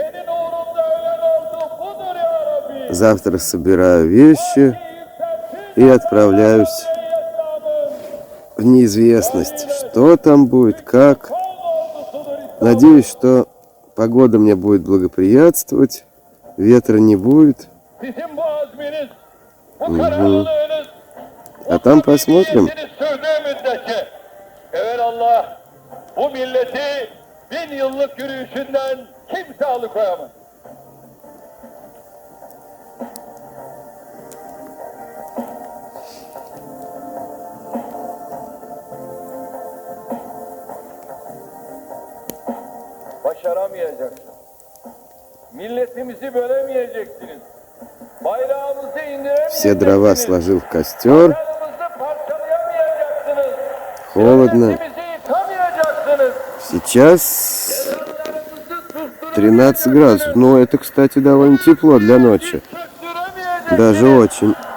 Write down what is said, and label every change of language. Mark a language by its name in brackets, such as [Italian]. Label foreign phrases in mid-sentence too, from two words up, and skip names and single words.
[Russian] Завтра собираю вещи и отправляюсь в неизвестность. Что там будет, как. Надеюсь, что погода мне будет благоприятствовать, ветра не будет. Угу. А там посмотрим. [Turkish] Bu milleti 1000 yıllık yürüyüşünden kimse alıkoyamaz. Başaramayacaksınız. Milletimizi bölemeyeceksiniz. Bayrağımızı indiremeyeceksiniz. [Russian] Все дрова сложил в костер. Холодно. Сейчас 13 градусов. Ну, это, кстати, довольно тепло для ночи. Даже очень.